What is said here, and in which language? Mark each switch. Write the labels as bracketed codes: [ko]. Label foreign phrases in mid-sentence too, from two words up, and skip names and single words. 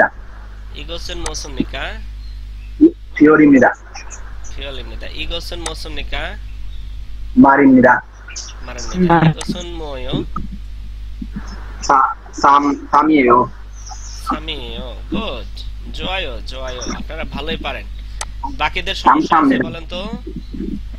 [ko] 이것은 무엇입니까? 별입니다. 별입니다. 이것은 무엇입니까? 말입니다. 말입니다. 이것은 뭐요? 삼이에요. 3이에요. 굿. 좋아요. [bn] আপনারা ভালোই পারেন। বাকিদের সমস্যা আছে বলেন তো?